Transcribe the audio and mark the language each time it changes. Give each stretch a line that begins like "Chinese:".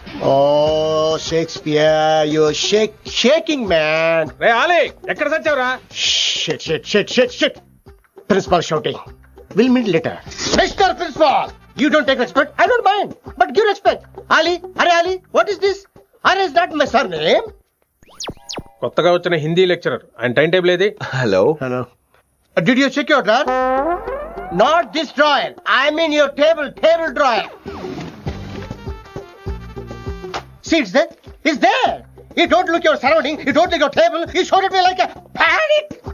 English: Oh, Shakespeare, you're shaking, man.
Telugu: రే అలే ఎక్కడ చచ్చావురా?
English: Shit. Principal shouting. We'll meet later. Mr. Principal, you don't take respect. I don't mind, but give respect. Ali, what is this? Are is that my surname?
Telugu: కొత్తగా వచ్చిన Hindi lecturer, ఆయన time table ఏది?
English: Hello. Did you check your drawer? Not this drawer. I mean your table drawer. See, it's there. You don't look your surrounding. You don't look your table. You showed at me like a panic.